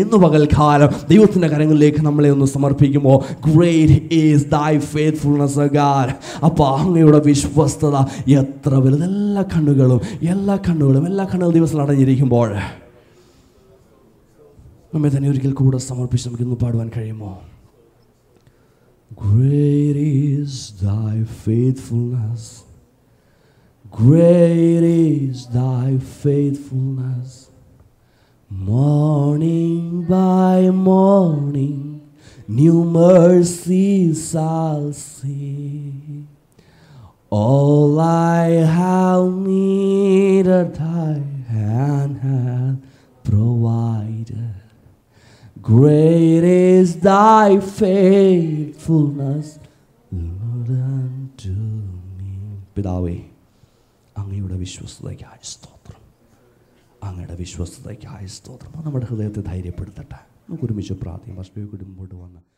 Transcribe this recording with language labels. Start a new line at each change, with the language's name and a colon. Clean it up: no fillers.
Malayalam: ഇന്ന് പകൽക്കാലം ദൈവത്തിൻ്റെ കരങ്ങളിലേക്ക് നമ്മളെ ഒന്ന് സമർപ്പിക്കുമ്പോൾ
English: Great is thy faithfulness O God.
Malayalam: അപ്പോൾ അങ്ങയുടെ വിശ്വസ്തത എത്ര വലുത്. എല്ലാ കണ്ണുകളും ദിവസം അടഞ്ഞിരിക്കുമ്പോൾ നമ്മെ തന്നെ ഒരിക്കൽ കൂടെ സമർപ്പിച്ച് നമുക്കിന്ന് പാടുവാൻ കഴിയുമോ?
English: Great is thy faithfulness, great is thy faithfulness, morning by morning new mercies I'll see. All I have needed thy hand hath provided. Great is thy faithfulness, Lord, unto me.
Malayalam: പിതാവേ, അങ്ങയുടെ വിശ്വസ്തതയ്ക്കായി സ്തോത്രം, അങ്ങയുടെ വിശ്വസ്തതയ്ക്കായി സ്തോത്രം. നമ്മുടെ ഹൃദയത്തെ ധൈര്യപ്പെടുത്തട്ടെ. നമുക്ക് ഒരുമിച്ച് പ്രാർത്ഥിക്കാം. മുമ്പോട്ട് വന്ന്